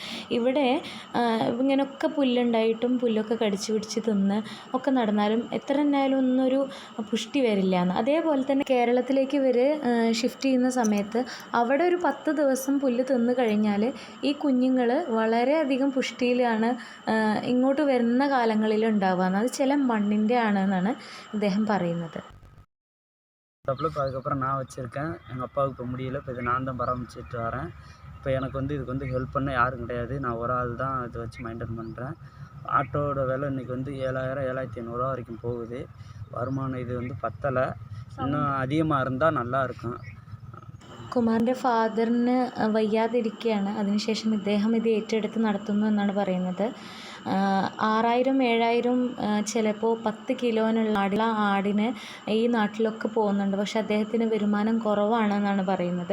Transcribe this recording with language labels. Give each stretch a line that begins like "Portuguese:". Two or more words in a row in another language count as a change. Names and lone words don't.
Malayalam: ഇവിടെ ഇങ്ങനെയൊക്കെ പുല്ലുണ്ടായിട്ടും പുല്ലൊക്കെ കടിച്ചു പിടിച്ച് തിന്ന് ഒക്കെ നടന്നാലും എത്ര എന്നാലും ഒന്നൊരു പുഷ്ടി വരില്ല എന്ന്. അതേപോലെ തന്നെ കേരളത്തിലേക്ക് ഇവർ ഷിഫ്റ്റ് ചെയ്യുന്ന സമയത്ത് അവിടെ ഒരു 10 ദിവസം പുല്ല് തിന്ന് കഴിഞ്ഞാൽ ഈ കുഞ്ഞുങ്ങൾ വളരെയധികം പുഷ്ടിയിലാണ് ഇങ്ങോട്ട് വരുന്ന കാലങ്ങളിൽ ഉണ്ടാവുക. അത് ചില മണ്ണിൻ്റെ ആണെന്നാണ് ഇദ്ദേഹം പറയുന്നത്.
Tamil: அதுக்கப்புறம் நான் வச்சுருக்கேன். எங்கள் அப்பாவுக்கு இப்போ முடியல. இப்போ இதை நான் தான் பராமரிச்சுட்டு வரேன். இப்போ எனக்கு இதுக்கு ஹெல்ப் பண்ண யாரும் கிடையாது. நான் ஒரு ஆள் தான் இதை வச்சு மெயின்டைன் பண்ணுறேன். ஆட்டோட விலை இன்றைக்கி 7,000 7,500 வரைக்கும் போகுது. வருமானம் இது பத்தலை. இன்னும் அதிகமாக இருந்தால் நல்லாயிருக்கும்.
Malayalam: കുമാറിൻ്റെ ഫാദറിന് വയ്യാതിരിക്കുകയാണ്. അതിനുശേഷം ഇദ്ദേഹം ഇത് ഏറ്റെടുത്ത് നടത്തുന്നു എന്നാണ് പറയുന്നത്. 6,000-7,000 ചിലപ്പോൾ 10 കിലോനുള്ള ആടിന് ഈ നാട്ടിലൊക്കെ പോകുന്നുണ്ട്. പക്ഷെ അദ്ദേഹത്തിന് വരുമാനം കുറവാണെന്നാണ് പറയുന്നത്.